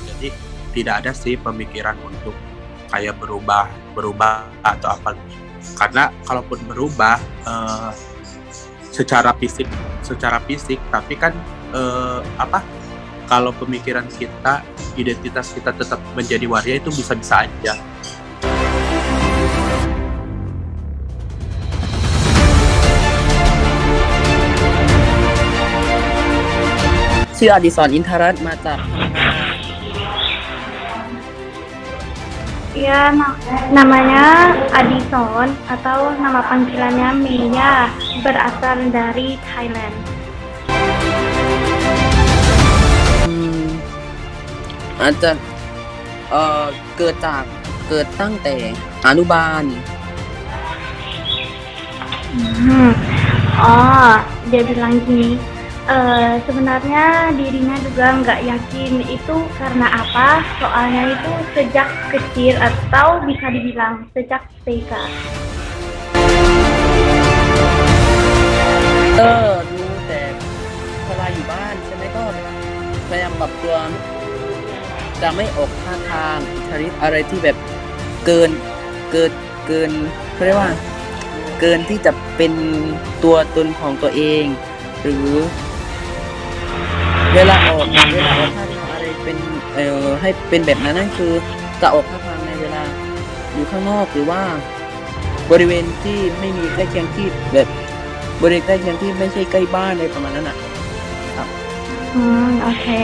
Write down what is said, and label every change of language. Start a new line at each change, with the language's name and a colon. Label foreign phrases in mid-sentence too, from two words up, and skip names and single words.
Indonesian: Jadi tidak ada sih pemikiran untuk kayak berubah atau apa. Karena kalaupun berubah secara fisik, tapi kan kalau pemikiran kita, identitas kita tetap menjadi waria itu bisa-bisa aja.
Thai: ชื่ออดิศรอินทรัตน์มาจากพังงา
Indonesian: Ya, namanya Adison atau nama panggilannya Meya, berasal dari Thailand.
Thai: อาจจะเกิดตั้งแต่อนุบาล
Indonesian: Oh, dia bilang gini, sebenarnya dirinya juga nggak yakin itu karena apa, soalnya itu sejak kecil atau bisa dibilang sejak TK.
Thai: รู้แต่เวลาอยู่บ้านใช่ไหมก็พยายามปรับตัวจะไม่ออกท่าทางอิท ธิฤทธิ์อะไรที่แบบเกินเขาเรียกว่าเกินที่จะเป็นตัวตนของตัวเองหรือเวลาออกท่าทางอะไรเป็นให้เป็นแบบนั้นนั่นคือจะออกท่าทางในเวลาอยู่ข้างนอกหรือว่าบริเวณที่ไม่มีใกล้เคียงที่แบบบริเวณใกล้เคียงที่ไม่ใช่ใกล้บ้านอะไรประมาณนั้นอ่ะครับ
Indonesian: Oke.